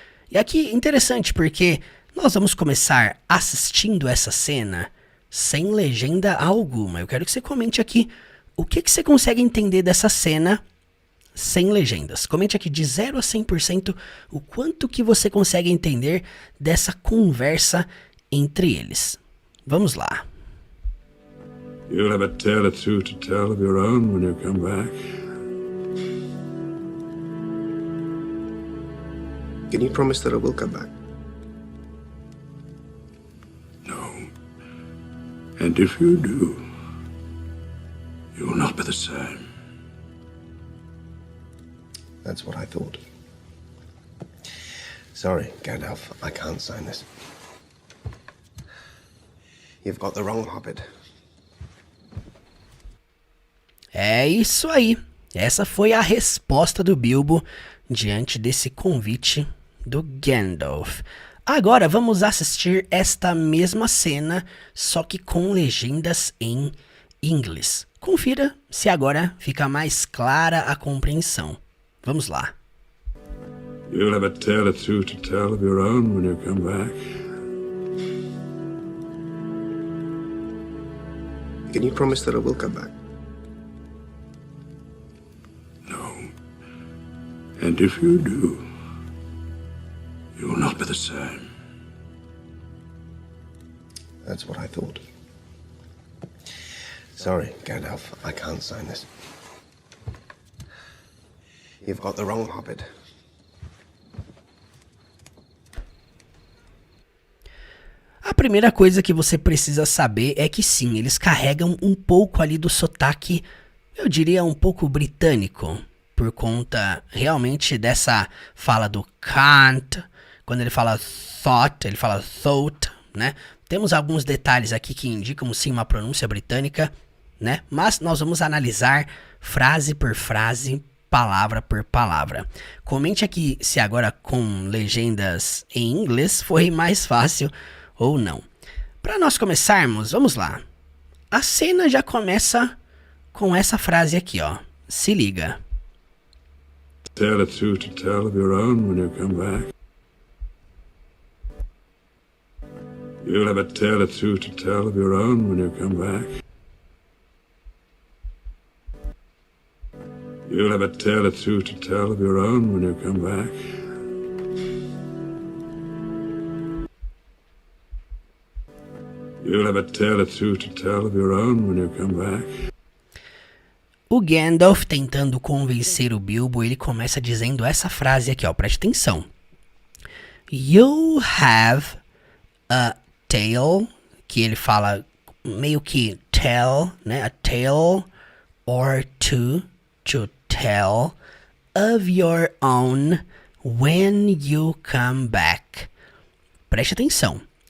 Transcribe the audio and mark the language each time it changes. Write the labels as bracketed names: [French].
[Portuguese] E aqui interessante porque nós vamos começar assistindo essa cena sem legenda alguma. Eu quero que você comente aqui o que você consegue entender dessa cena sem legendas. Comente aqui de 0 a 100% o quanto que você consegue entender dessa conversa entre eles. Vamos lá. [English] You'll have a tale or two to tell of your own when you come back. Can you promise that I will come back? No. And if you do, you will not be the same. That's what I thought. Sorry, Gandalf, I can't sign this. You've got the wrong Hobbit. [Portuguese] É isso aí. Essa foi a resposta do Bilbo diante desse convite do Gandalf. Agora vamos assistir esta mesma cena, só que com legendas em inglês. Confira se agora fica mais clara a compreensão. Vamos lá. [English] You'll have a tale or two to tell of your own when you come back. Can you promise that I will come back? No. And if you do, you will not be the same. That's what I thought. Sorry, Gandalf, I can't sign this. You've got the wrong Hobbit. [Portuguese] A primeira coisa que você precisa saber é que sim, eles carregam um pouco ali do sotaque, eu diria um pouco britânico, por conta realmente dessa fala do can't, quando ele fala thought, ele fala thought, né? Temos alguns detalhes aqui que indicam sim uma pronúncia britânica, né? Mas nós vamos analisar frase por frase, palavra por palavra. Comente aqui se agora com legendas em inglês foi mais fácil ou não. Para nós começarmos, vamos lá. A cena já começa com essa frase aqui, ó. Se liga. [English] Tale or two to tell of your own when you come back. You'll have a tale or two to tell of your own when you come back. You'll have a tale or two to tell of your own when you come back. You'll have a tale or two to tell of your own when you come back. [Portuguese] O Gandalf tentando convencer o Bilbo, ele começa dizendo essa frase aqui, ó, preste atenção. [English] You have a tale, [Portuguese] que ele fala meio que [English] tell, né, a tale or two, to tell of your own when you come back. [Portuguese] Preste atenção.